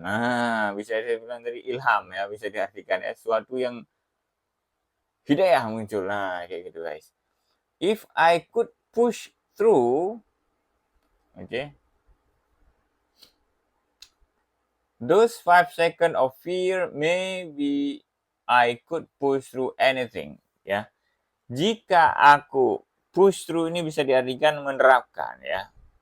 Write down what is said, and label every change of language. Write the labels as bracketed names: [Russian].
[Indonesian] Nah, bisa saya bilang tadi ilham ya, bisa diartikan ya, sesuatu yang hidayah muncul. Nah, kayak gitu guys. [English] If I could push through, okay, those 5 seconds of fear, maybe I could push through anything. [Indonesian] Ya, jika aku [English] push through [Indonesian] ini bisa diartikan menerapkan ya.